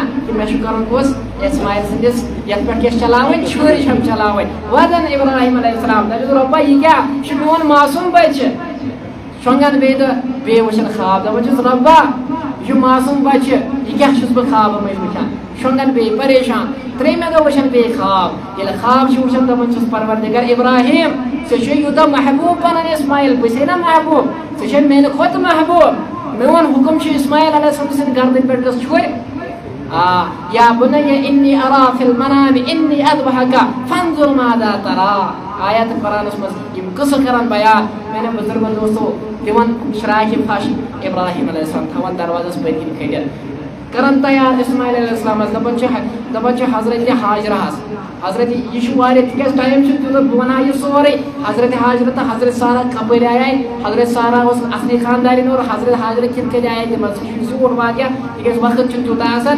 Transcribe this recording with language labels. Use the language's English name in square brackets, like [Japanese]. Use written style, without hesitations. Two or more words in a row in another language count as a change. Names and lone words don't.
[Kashmiri] کہِ مےٚ چھُ کرُن کُس اسماعیل سٕنٛدِس یتھ پٮ۪ٹھ کیٛاہ چھِ چلاوٕنۍ چھُرۍ چھَم چلاوٕنۍ وَدن ابراہیم [Arabic] علیہ السلام [Kashmiri] دپٮ۪س رۄبا یہِ کیٛاہ یہِ چھُ میون معصوٗم بچہِ شۄنٛگان بیٚیہِ دۄہ بیٚیہِ وٕچھان خواب دپان چھُس رۄبا یہِ چھُ معصوٗم بچہِ یہِ کیٛاہ چھُس بہٕ خوابہٕ منٛز وٕچھان شۄنٛگان بیٚیہِ پریشان ترٛیٚیمہِ دۄہ وٕچھان بیٚیہِ خواب ییٚلہِ خواب چھُ وٕچھان دپان چھُس پروردِگار ابراہیم ژےٚ چھُے یوٗتاہ محبوٗب پنُن اسماعیل بہٕ چھسے نا محبوٗب ژےٚ چھے میانہِ کھۄتہٕ محبوٗب میون حُکم چھُ اسماعیل [Arabic] علیہ السلام [Kashmiri] سٕنٛدِ گردنہِ پٮ۪ٹھ گٔژھ چھُرۍ [Arabic] یا بني إني أرى في المنام إني أذبحك فانظر ماذا ترى [Kashmiri] آیات قرآنس منٛز یِم قصہٕ کران بیان میانٮ۪و بُزرگو دوستو دِوان شراکہِ پھش ابراہیم [Arabic] علیہ السلام [Kashmiri] تھاوان دروازس پٔتۍ کِنۍ کھٔٹِتھ کران تیار اسماعیل [Arabic] علیہ السلامس [Kashmiri] دپان چھِ حضرت حاجرہس حضرت یہِ چھُ واریاہ تِکیٛازِ ٹایم چھُ تیوٗتاہ بہٕ وَنہٕ ہا یہِ سورُے حضرت حاجرہ تہٕ حضرت سارا کپٲرۍ آیے حضرت سارا اوس اصلی خاندارین اور حضرت حاجرہ کِتھ کٔنۍ آیے تِمن سُہ چھُ زیوٗٹھ واقعہ تِکیٛازِ وقت چھُنہٕ تیوٗتاہ آسان